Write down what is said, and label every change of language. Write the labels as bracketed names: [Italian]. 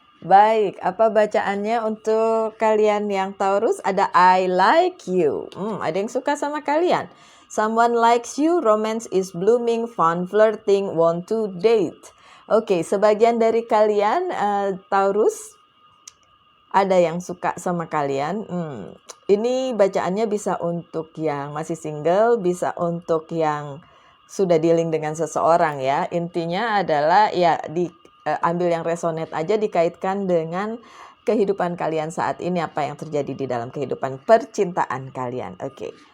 [Indonesian] Baik, apa bacaannya untuk kalian yang Taurus? Ada [English] I like you. [Indonesian] Ada yang suka sama kalian. [English] Someone likes you, romance is blooming, fun flirting, want to date. [Indonesian] Oke, sebagian dari kalian Taurus ada yang suka sama kalian. Ini bacaannya bisa untuk yang masih single, bisa untuk yang sudah dealing dengan seseorang ya. Intinya adalah ya ambil yang resonate aja, dikaitkan dengan kehidupan kalian saat ini, apa yang terjadi di dalam kehidupan percintaan kalian. Oke.